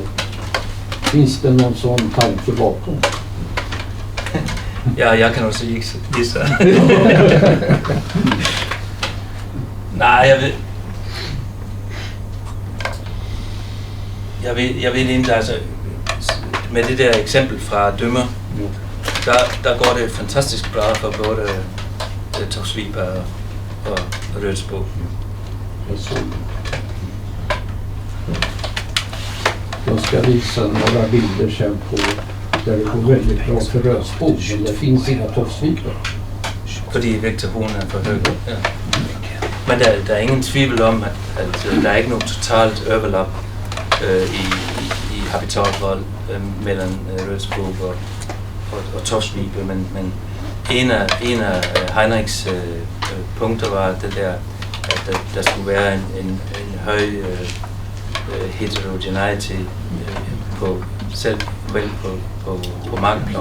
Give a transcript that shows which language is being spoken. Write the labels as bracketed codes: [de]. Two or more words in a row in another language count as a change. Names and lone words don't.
[sv] Finns det någon sån tanke bakom? Ja, jag kan också gissa. Nej, jag vill inte, alltså, med det där exempel [da] fra Dømmer, der går det fantastisk bra for både tofsviper og rødsbo. [sv] Jag ska visa några bilder sen på där det går väldigt bra för rödsbo, men det finns inga tofsviper. [da] Fordi vegetationen er for høj. Ja. Men der er ingen tvivl om, at der er ikke noget totalt overlap i habitatvalg mellem rødsbo og tofsviper, men en af Heinrichs punkter var det der, at der skulle være en høj heterogeneity på selv på markplan.